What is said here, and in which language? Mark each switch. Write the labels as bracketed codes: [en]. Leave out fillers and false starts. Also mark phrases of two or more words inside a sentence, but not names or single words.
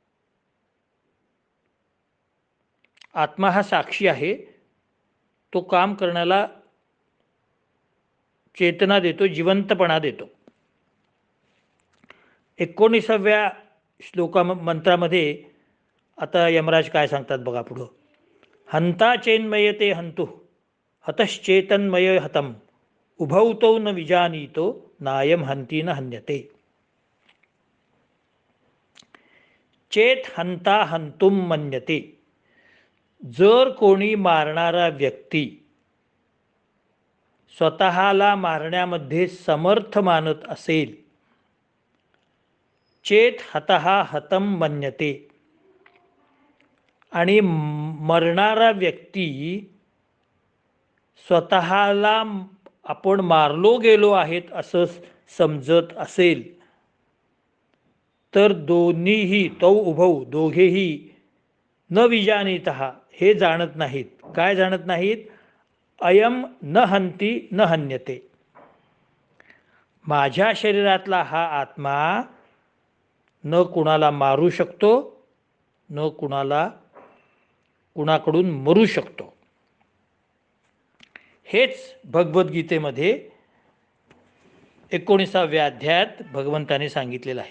[mr] आत्मा हा साक्षी आहे, तो काम करण्याला चेतना देतो, जिवंतपणा देतो. 19व्या मंत्रामध्ये आता यमराज काय सांगतात बघा पुढं. [sa] हंता चेन्मयते हंतु हतश्चेतन्मय हतम उभौतो न विजानीतो नायम हंती न हन्यते. चेत हंता हंतुम मन्यते. [mr] जर कोणी मारणारा व्यक्ती स्वतःला मारण्यामध्ये समर्थ मानत असेल, [sa] चेत हतहा हतम मन्यते, [mr] आणि मरणारा व्यक्ती स्वतःला आपण मारलो गेलो आहेत असं समजत असेल, तर दोन्हीही [sa] तौ उभौ [mr] दोघेही [sa] न विजानीतः [mr] हे जाणत नाहीत. काय जाणत नाहीत? [sa] अयम न हंती न हन्यते. [mr] माझ्या शरीरातला हा आत्मा न कुणाला मारू शकतो, न कुणाकडून मरू शकतो. हेच भगवद्गीतेमध्ये 19व्या अध्यायात भगवंताने सांगितलेलं आहे.